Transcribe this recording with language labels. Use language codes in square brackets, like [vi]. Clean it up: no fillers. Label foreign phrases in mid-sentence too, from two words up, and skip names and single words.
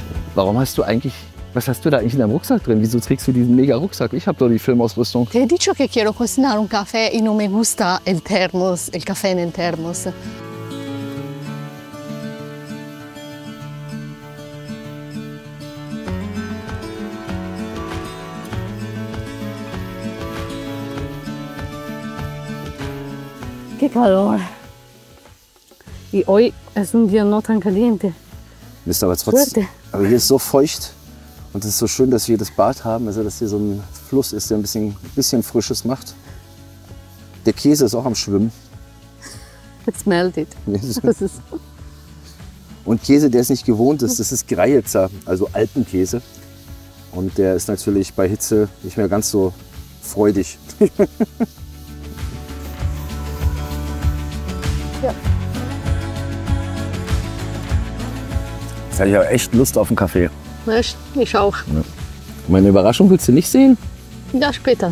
[de] Warum hast du eigentlich, was hast du da eigentlich in deinem Rucksack drin? Wieso trägst du diesen mega Rucksack? Ich habe doch die Filmausrüstung. [es] Te he dicho que quiero cocinar un café y no me gusta el termos, el café en el termos. Qué calor. Y hoy es un día no tan caliente. [de] Ist aber trotzdem. Aber hier ist so feucht und es ist so schön, dass wir das Bad haben, also dass hier so ein Fluss ist, der ein bisschen Frisches macht. Der Käse ist auch am Schwimmen. [en] It's melted. [de] Und Käse, der es nicht gewohnt ist, das ist Greilzer, also Alpenkäse. Und der ist natürlich bei Hitze nicht mehr ganz so freudig. Ja. Jetzt hatte ich aber echt Lust auf einen Kaffee. Echt? Ich auch. Ja. Meine Überraschung willst du nicht sehen? Ja, später.